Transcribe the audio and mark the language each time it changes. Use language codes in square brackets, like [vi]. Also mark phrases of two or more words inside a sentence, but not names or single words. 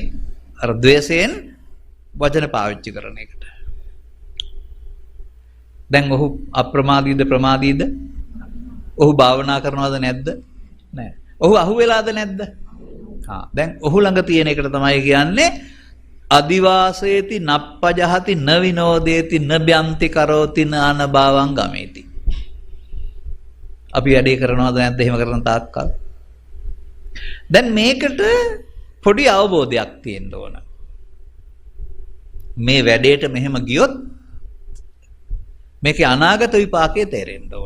[si] අර ද්වේෂයෙන් වචන පාවිච්චි කරන එකට. දැන් ඔහු අප්‍රමාදීද ප්‍රමාදීද? ඔහු භාවනා කරනවද නැද්ද? නැහැ. ඔහු අහුවෙලාද නැද්ද? දැන් ඔහු ළඟ තියෙන එකට තමයි කියන්නේ [pi] අදිවාසේති නප්පජහති න විනෝදේති න බ්‍යන්ති කරෝති න අනභවං ගමේති. [si] අපි වැඩේ කරනවද නැද්ද එහෙම කරන තාක්කල්? දැන් මේකට පොඩි අවබෝධයක් තියෙන්න ඕන. මේ වැඩේට මෙහෙම ගියොත් මේකේ අනාගත විපාකේ තේරෙන්න ඕන.